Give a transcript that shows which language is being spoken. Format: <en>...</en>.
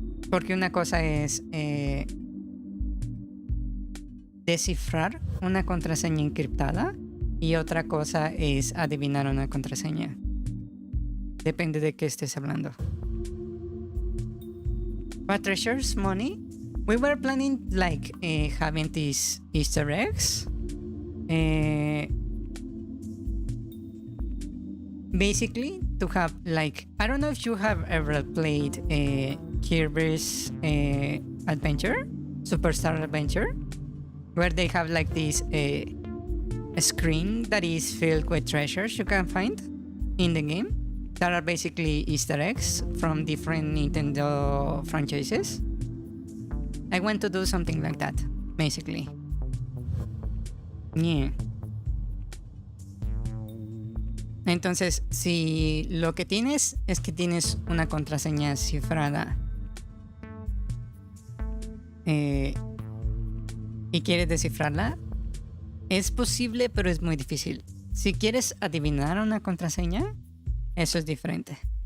<es>Porque una cosa es descifrar una contraseña encriptada y otra cosa es adivinar una contraseña. Depende de qué estés hablando.</es> <en>But treasures, money? We were planning like having these Easter eggs. Basically, to have like, I don't know if you have ever played Kirby's Adventure, Superstar Adventure, where they have like this a screen that is filled with treasures you can find in the game that are basically Easter eggs from different Nintendo franchises. I want to do something like that, basically. Yeah.</en> <es>Entonces, si lo que tienes es que tienes una contraseña cifrada y quieres descifrarla, es posible, pero es muy difícil. Si quieres adivinar una contraseña, eso es diferente.</es>